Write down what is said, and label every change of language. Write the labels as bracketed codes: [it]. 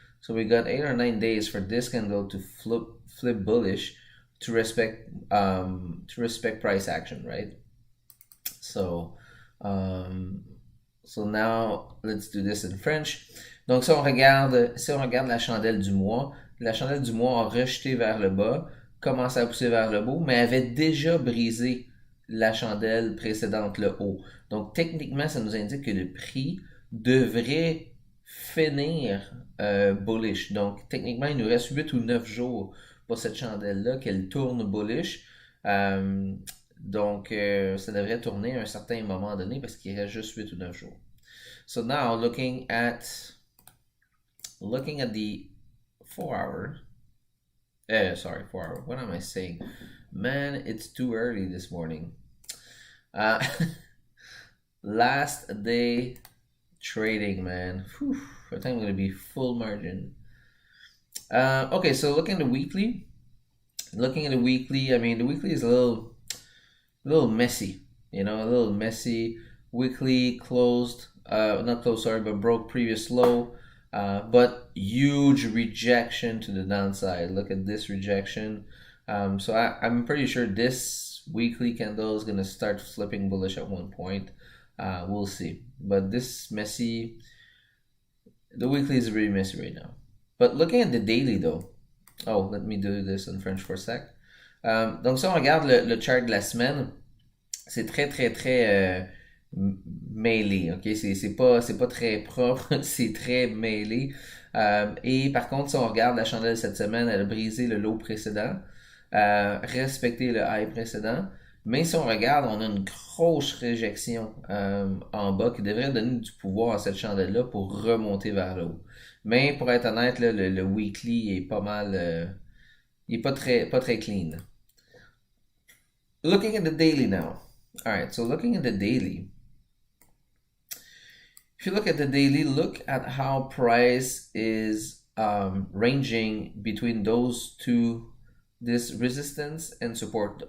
[en] So we got 8 or 9 days for this candle to flip bullish to respect price action, right? So now let's do this in French. [fr] Donc si on regarde la chandelle du mois a rejeté vers le bas, commencé à pousser vers le haut, mais avait déjà brisé la chandelle précédente, le haut. Donc techniquement, ça nous indique que le prix devrait finir bullish. Donc techniquement, il nous reste 8 ou 9 jours pour cette chandelle-là qu'elle tourne bullish. Donc ça devrait tourner à un certain moment donné parce qu'il reste juste 8 ou 9 jours. [en] So now looking at the 4 hour. 4 hour. What am I saying? Man, it's too early this morning. Last day trading, man. Whew, I think I'm going to be full margin. Okay, so looking at the weekly. I mean, the weekly is a little messy. A little messy. Weekly closed, not closed, sorry, but broke previous low. But huge rejection to the downside. Look at this rejection. So I'm pretty sure this weekly candle is going to start flipping bullish at one point. We'll see. But this messy, the weekly is really messy right now. But looking at the daily though, let me do this in French for a sec. [fr] Donc si on regarde le chart de la semaine, c'est très très très mêlé, ok? C'est pas très propre, c'est très mêlé. Et par contre, si on regarde la chandelle cette semaine, elle a brisé le low précédent, respecté le high précédent, Mais si on regarde, on a une grosse réjection en bas qui devrait donner du pouvoir à cette chandelle-là pour remonter vers le haut. Mais pour être honnête, là, le weekly est pas mal, il est pas très clean. [en] Looking at the daily now. All right, so looking at the daily, if you look at the daily, look at how price is ranging between those two, this resistance and support.